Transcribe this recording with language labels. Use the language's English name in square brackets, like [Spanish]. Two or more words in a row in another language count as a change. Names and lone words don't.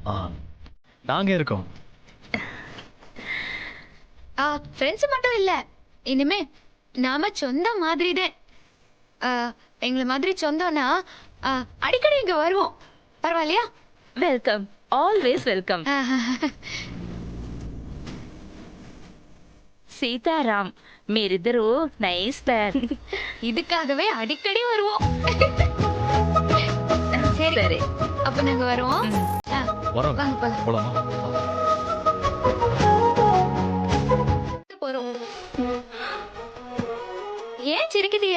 [Tamil] நாங்க இருக்கோம். ஃப்ரெண்ட்ஸ் மட்டும் இல்ல, இனிமே நாம சொந்த மாதிரிதான். எங்களை மாதிரி சொந்தம்னா அடிக்கடி இங்க வருவோம். பரவாயில்லையா? [English] Welcome, always welcome. [Telugu] సీతారాం మీరిద్దరూ [English] nice pair. [Tamil] இதுக்காகவே அடிக்கடி வருவோம். சரி சரி. அப்ப நாங்க வருவோம். வரோம். வாங்க போலாம். போலாமா? போறோம். ஏன் சிரிக்குதிய?